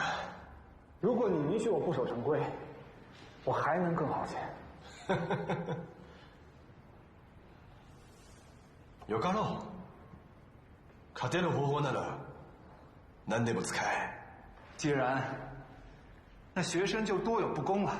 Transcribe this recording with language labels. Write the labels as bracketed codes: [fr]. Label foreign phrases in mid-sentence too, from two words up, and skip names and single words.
[zh] 如果你允许我不守成规，我还能更好些。 [ja] よかろう。勝てる方法なら何でも使え。 [zh] 既然，那学生就多有不公了。